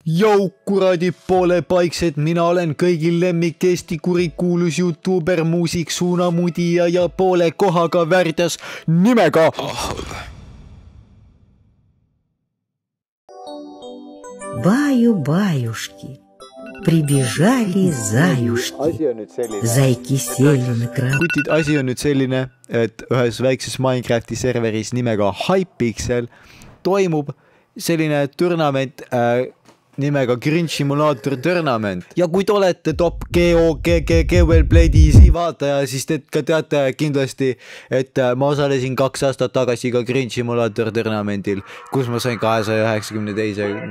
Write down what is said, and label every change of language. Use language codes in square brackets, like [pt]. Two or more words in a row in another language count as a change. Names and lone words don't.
[et] Jou kuradi poole paiksed, mina olen kõigi lemmik Eesti kurikuulus YouTuber, muusik, suunamudija ja poole kohaga värdjas nimega [ru] Баю-баюшки, прибежали заюшки, зайки сели на краю. [et] Kutid, asi on nüüd selline, et ühes väikses Minecrafti serveris nimega Hypixel toimub selline turnament nimega Grinch Simulator Tournament. Ja kui te olete top GeoBlade'i vaataja, siis te ka teate kindlasti, et ma osalesin 2 aastat tagasi ka Grinch Simulator Tournamentil, kus ma sain 292.